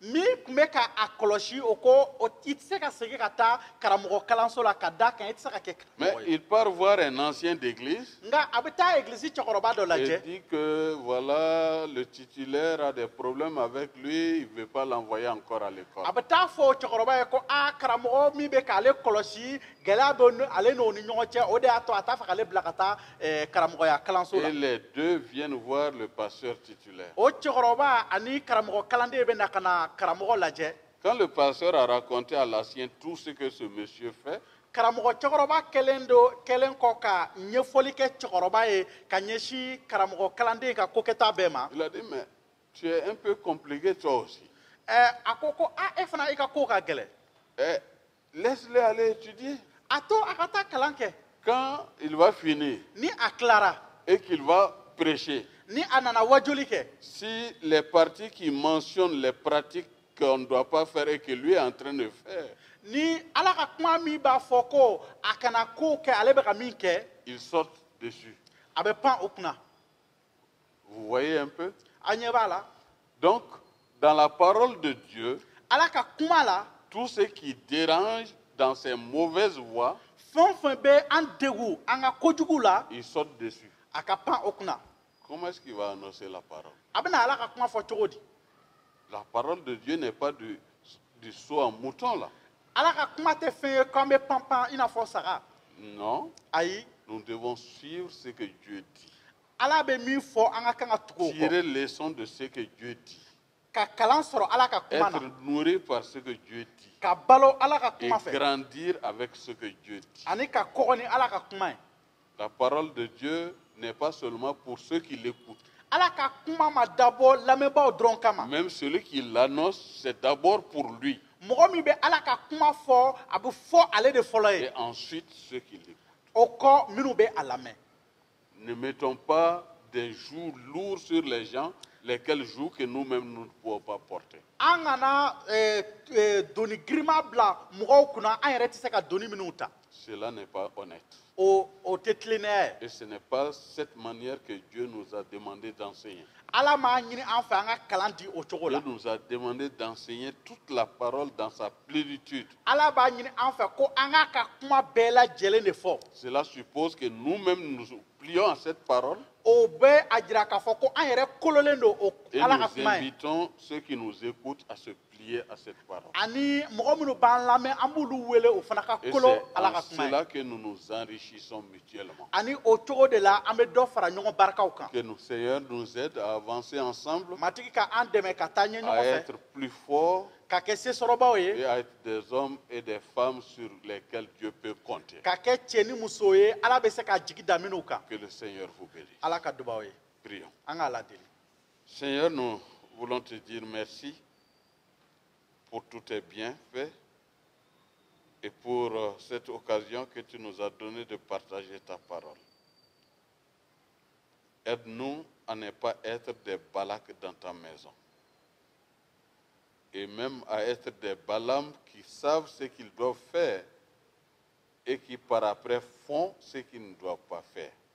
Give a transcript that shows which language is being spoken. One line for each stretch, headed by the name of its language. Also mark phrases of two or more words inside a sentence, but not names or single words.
French: Mais il part voir un ancien d'église et dit que voilà, le titulaire a des problèmes avec lui, il ne veut pas l'envoyer encore à l'école.
Bambara: kɔlɔsi gɛlɛya bɛ ale n'o ni ɲɔgɔn cɛ o de y'a to a t'a fɛ k'ale bila ka taa karamɔgɔya kalanso la.
French: Et les deux viennent voir le pasteur titulaire.
Bambara: O cɛkɔrɔba ani karamɔgɔ kalanden bɛ na ka na karamɔgɔ lajɛ.
French: Quand le pasteur a raconté à l'ancien tout ce que ce monsieur fait,
Bambara: karamɔgɔ cɛkɔrɔba kɛlen kɔ ka ɲɛfɔli kɛ cɛkɔrɔba ye ka ɲɛsin karamɔgɔ kalanden ka kokɛta bɛɛ ma.
French: il a dit, mais tu es un peu compliqué toi aussi.
Bambara: A ko e fana i ka ko ka gɛlɛn.
French: Laisse-le aller étudier.
Bambara: A to a ka taa kalan kɛ.
French: Quand il va finir
Bambara: Ni a tilara.
French: et qu'il va prêcher,
Bambara: Ni a nana wajuli kɛ.
French: si les parties qui mentionnent les pratiques qu'on ne doit pas faire et que lui est en train de faire,
Bambara: Ni ala ka kuma min b'a fɔ ko a kana ko kɛ ale bɛ ka min kɛ,
French: ils sortent dessus.
Bambara: a bɛ pan o kunna.
French: Vous voyez un peu?
Bambara: A ɲɛ b'a la.
French: Donc, dans la parole de Dieu,
Bambara: Ala ka kuma la,
French: tout ce qui dérange dans ces mauvaises voies,
Bambara: fɛn o fɛn bɛ an degun an ka kojugu la,
French: ils sortent dessus.
Bambara: a ka pan o kunna.
French: Comment est-ce qu'il va annoncer la parole?
Bambara: A bɛna ala ka kuma fɔ cogo di?
French: La parole de Dieu n'est pas du saut en mouton là.
Bambara: Ala ka kuma tɛ fɛn ye k'an bɛ pan i n'a fɔ saga.
French: Non,
Bambara: Ayi,
French: nous devons suivre ce que Dieu dit.
Bambara: ala bɛ min fɔ an ka kan ka tugu o kɔ.
French: Tirer leçon de ce que Dieu dit.
Bambara: Ka kalan sɔrɔ ala ka kuma na.
French: Être nourri par ce que Dieu dit.
Bambara: Ka balo ala ka
French: Et
Bambara: kuma fɛ.
French: grandir avec ce que Dieu dit.
Bambara: Ani ka kɔgɔ ni ala ka kuma ye.
French: La parole de Dieu n'est pas seulement pour ceux qui l'écoutent.
Bambara: Ala ka kuma ma dabɔ lamɛnbaaw dɔrɔn kama.
French: Même celui qui l'annonce, c'est d'abord pour lui.
Bambara: Mɔgɔ min bɛ ala ka kuma fɔ a bɛ fɔ ale de fɔlɔ ye.
French: Et ensuite ceux qui l'écoutent.
Bambara: O kɔ minnu bɛ a lamɛn.
French: Ne mettons pas des jougs lourds sur les gens, lesquels jougs que nous-mêmes nous ne pouvons pas porter.
Bambara: An kana doni girinma bila mɔgɔw kunna an yɛrɛ tɛ se ka doni minnu ta.
French: Cela n'est pas honnête.
Bambara: O tɛ tilennenya ye.
French: Et ce n'est pas cette manière que Dieu nous a demandé d'enseigner.
Bambara: Ala m'a ɲini an fɛ an ka kalan di o cogo
French: Dieu
Bambara: la.
French: nous a demandé d'enseigner toute la parole dans sa plénitude.
Bambara: Ala b'a ɲini an fɛ ko an k'a ka kuma bɛɛ lajɛlen de fɔ.
French: Cela suppose que nous-mêmes nous plions à cette parole
Bambara: O bɛ a jira k'a fɔ ko an yɛrɛ kololen don o
French: et
Bambara: ala ka
French: nous
Bambara: kuma ye.
French: invitons ceux qui nous écoutent à se plier à cette parole.
Bambara: Ani mɔgɔ minnu b'an lamɛn an b'olu wele o fana ka
French: Et
Bambara: kolo
French: c'est
Bambara: ala
French: en
Bambara: ka kuma ye.
French: cela que nous nous enrichissons mutuellement.
Bambara: Ani o cogo de la an bɛ dɔ fara ɲɔgɔn barikaw kan.
French: Que le Seigneur nous aide à avancer ensemble,
Bambara: Matigi ka an dɛmɛ ka taa ɲɛ
French: à
Bambara: ɲɔgɔn fɛ
French: être plus forts
Bambara: ka kɛ sesɔrɔbaw
French: et
Bambara: ye
French: à être des hommes et des femmes sur lesquels Dieu peut compter.
Bambara: ka kɛ cɛ ni muso ye ala bɛ se ka jigi da minnu kan.
French: Que le Seigneur vous bénisse.
Bambara: Ala ka dubaw ye.
French: Prions.
Bambara: An k'a ladeli.
French: Seigneur, nous voulons te dire merci pour tous tes bienfaits et pour cette occasion que tu nous as donnée de partager ta parole. Aide-nous à ne pas être des Balaks dans ta maison et même à être des Balaam qui savent ce qu'ils doivent faire et qui par après font ce qu'ils ne doivent pas faire.